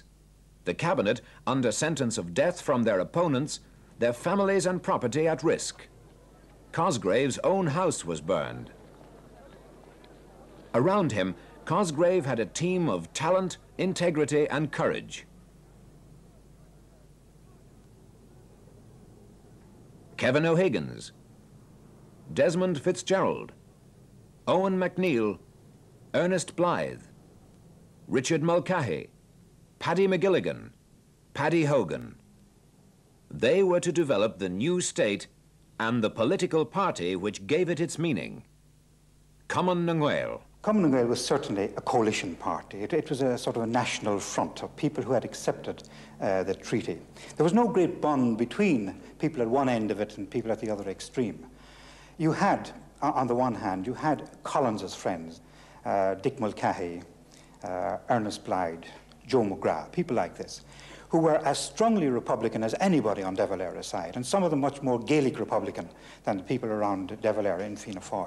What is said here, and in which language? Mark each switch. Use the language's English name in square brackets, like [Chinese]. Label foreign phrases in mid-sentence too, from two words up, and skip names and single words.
[English] The cabinet, under sentence of death from their opponents, their families and property at risk. Cosgrave's own house was burned. Around him, Cosgrave had a team of talent, integrity, and courage. Kevin O'Higgins, Desmond Fitzgerald, Owen MacNeill, Ernest Blythe, Richard Mulcahy, Paddy McGilligan, Paddy Hogan. They were to develop the new state and the political party which gave it its meaning. Cumann na nGaedheal. Cumann na nGaedheal was certainly a coalition party. It was a sort of a national front of people who had accepted the treaty. There was no great bond between people at one end of it and people at the other extreme. You had, on the one hand, you had Collins's friends, Dick Mulcahy, Ernest Blythe, Joe McGrath, people like this, who were as strongly Republican as anybody on De Valera's side, and some of them much more Gaelic Republican than the people around De Valera in Fianna Fáil.